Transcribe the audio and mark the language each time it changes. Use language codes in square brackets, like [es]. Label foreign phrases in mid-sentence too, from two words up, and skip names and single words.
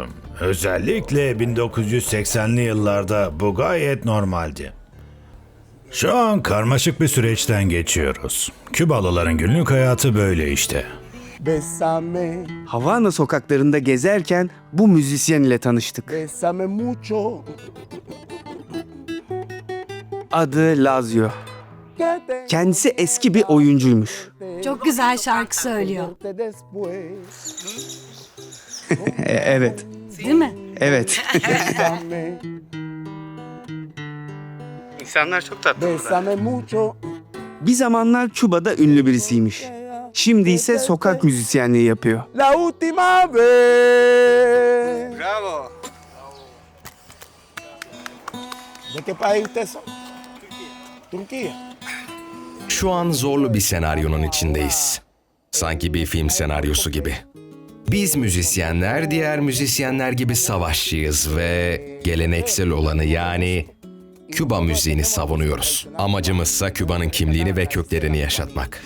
[tr] Özellikle 1980'li yıllarda bu gayet normaldi. Şu an karmaşık bir süreçten geçiyoruz. Kübalıların günlük hayatı böyle işte. [es] Bésame, [tr] Havana sokaklarında gezerken bu müzisyen ile tanıştık. [es] bésame mucho. [tr] Adı Lazio. [es] Que te [tr] Kendisi eski bir oyuncuymuş. Çok güzel şarkı söylüyor. [es] después. [tr] Evet, Değil mi? evet. [es] Bésame, [tr] İnsanlar çok tatlı. [es] bésame mucho. [tr] Bir zamanlar Küba'da ünlü birisiymiş. Şimdi ise sokak müzisyenliği yapıyor. [es] La última vez. Bravo. ¿De qué país ustedes son? Turquía. [tr] Şu an zorlu bir senaryonun içindeyiz. Sanki bir film senaryosu gibi. Biz müzisyenler diğer müzisyenler gibi savaşçıyız ve geleneksel olanı yani Küba müziğini savunuyoruz. Amacımızsa Küba'nın kimliğini ve köklerini yaşatmak.